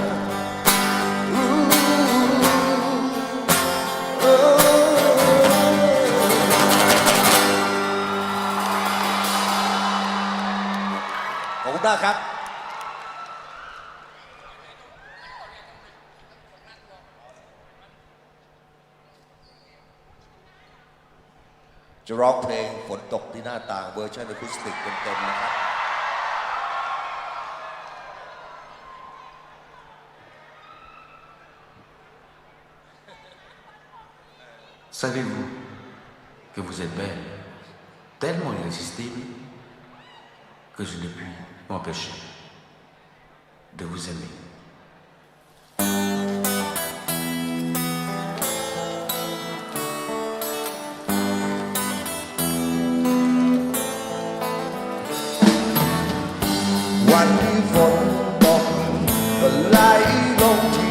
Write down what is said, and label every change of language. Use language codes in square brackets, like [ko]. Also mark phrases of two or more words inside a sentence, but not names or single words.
[th] ขอบคุณมากครับจะร้องเพลงฝนตกที่หน้าต่างเวอร์ชันอะคูสติกเต็มๆนะครับ [fr] Savez-vous que vous êtes belle, tellement irrésistible, que je ne puis m'empêcher de vous aimer. [th] วันที่ฝนตกก็ไหลลงที่